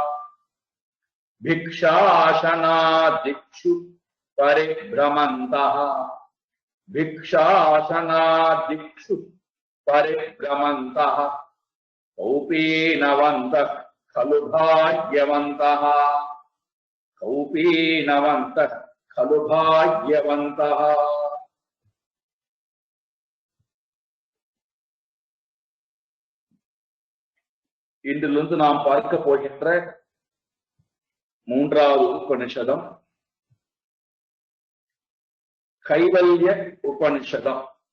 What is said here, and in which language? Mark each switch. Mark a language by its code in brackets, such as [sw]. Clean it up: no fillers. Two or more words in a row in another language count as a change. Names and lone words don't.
[sa] भिक्षाशनादिक्षु परिभ्रमन्तः भिक्षाशनादिक्षु परिभ्रमन्तः कौपीनवन्तः खलु भाग्यवन्तः कौपीनवन्तः खलु भाग्यवन्तः। [ta] இன்றிலிருந்து நாம் பார்க்க போகின்ற மூன்றாவது உபனிஷதம் கைவல்ய உபனிஷதம்.